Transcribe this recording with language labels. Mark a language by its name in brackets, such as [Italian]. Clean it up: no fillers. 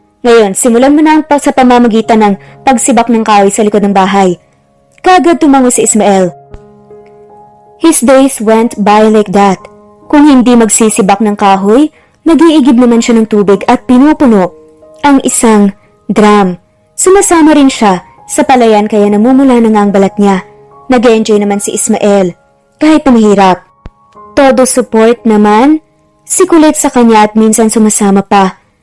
[Filipino] Ngayon, simulan mo na sa pamamagitan ng pagsibak ng kahoy sa likod ng bahay. Kagad tumango si Ismael. [English] His days went by like that. [Filipino] Kung hindi magsisibak ng kahoy, nag-iigib naman siya ng tubig at pinupuno ang isang drum. Sumasama rin siya sa palayan kaya namumula na nga ang balat niya. Nag-enjoy naman si Ismael kahit na mahirap. Todo support naman si Colette sa kanya at minsan sumasama pa.